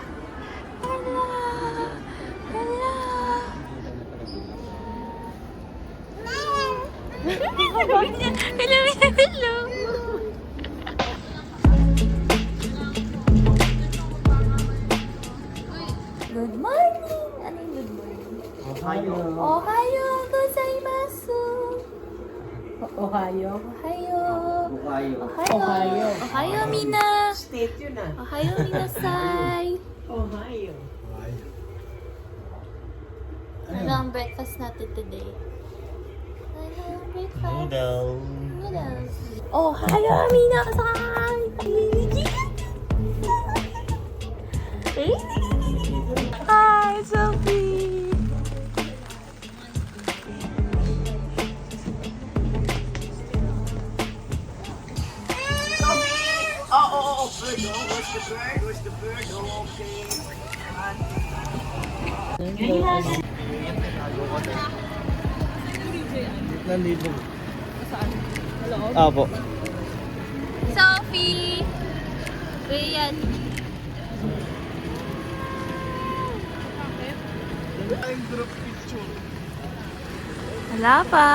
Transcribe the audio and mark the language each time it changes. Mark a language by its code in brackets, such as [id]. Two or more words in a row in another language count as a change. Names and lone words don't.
[en] Hello! Hello! Hello! Hello! Good morning! [tl] Ano yung [en] good morning? [ja] おはようございます! [en] Ohio. [ja] Ohayo! [en] Ohio. [ja] おはよう！おはよう みな! [tl] State yun ah. [ja] おはよう みなさい! [en] Ohio. [tl] Ano ang breakfast natin today? Ano ang breakfast? Noodles. [ja] おはよう みなさい! [en] Hi, Sophie! Oh, bird. Oh, where's the bird? Where's the bird? Oh, okay. [tl] Nandito. Saan? Hello? Apo. Sophie! Rian. Wala pa.